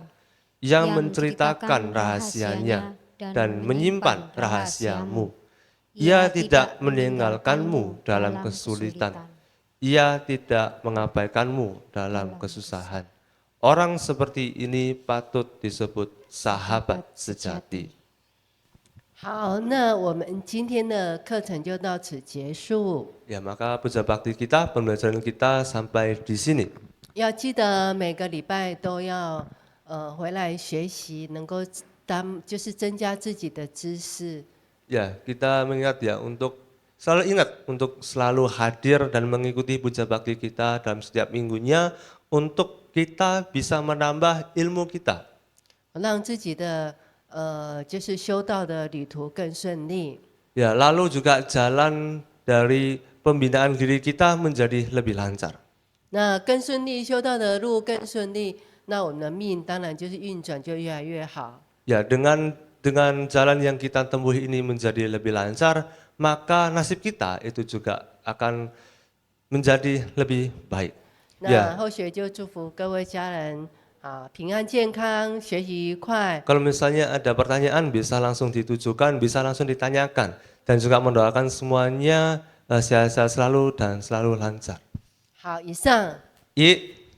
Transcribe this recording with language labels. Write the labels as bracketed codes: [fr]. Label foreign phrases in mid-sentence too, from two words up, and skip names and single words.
[id] Ia menceritakan rahasianya dan menyimpan rahasiamu. Ia tidak meninggalkanmu dalam kesulitan. Ia tidak mengabaikanmu dalam kesusahan. Orang seperti ini patut disebut sahabat sejati. [zh] 好，那我们今天的课程就到此结束。 [id] Ya, maka puja bakti kita, pembelajaran kita sampai di sini. [zh] 要记得每个礼拜都要回来学习，能够就是增加自己的知识。 [id] Ya, kita mengingat ya untuk selalu ingat untuk selalu hadir dan mengikuti puja bakti kita dalam setiap minggunya untuk kita bisa menambah ilmu kita. [zh] 让自己的就是修道的旅途更顺利。 [id] Ya, lalu juga jalan dari pembinaan diri kita menjadi lebih lancar. [zh] 那更顺利，修道的路更顺利，那我们的命当然就是运转就越来越好。 [id] Ya, dengan jalan yang kita tempuh ini menjadi lebih lancar, maka nasib kita itu juga akan menjadi lebih baik. [zh] 那后学就祝福各位家人平安健康，学习愉快。 [id] Kalau misalnya ada pertanyaan bisa langsung ditujukan, bisa langsung ditanyakan. Dan juga mendoakan semuanya sehat-sehat selalu dan selalu lancar. [zh] 好，以上。 I